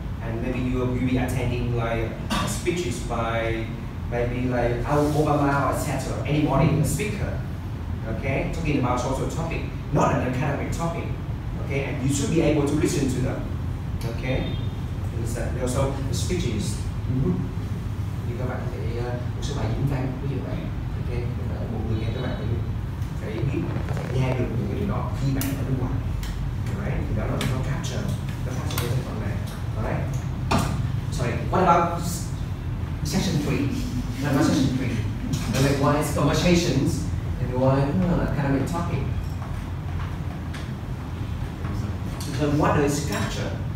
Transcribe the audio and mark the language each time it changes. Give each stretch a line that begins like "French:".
English: And maybe you will be attending like speeches by maybe like Obama, etc. Anybody, a speaker, okay, talking about social topic, not an academic topic, okay. And you should be able to listen to them, okay. And also the speeches.
Vietnamese: Như các bạn có thể một số bài diễn văn ví dụ vậy, ok, một người nghe các bạn phải biết, phải nghe được những điều đó khi bạn ở bên ngoài, alright, thì đó là nó capture cái phần này, alright.
English: Sorry, what about section 3? What about section 3? Like one is conversations and one academic topic. So what does capture?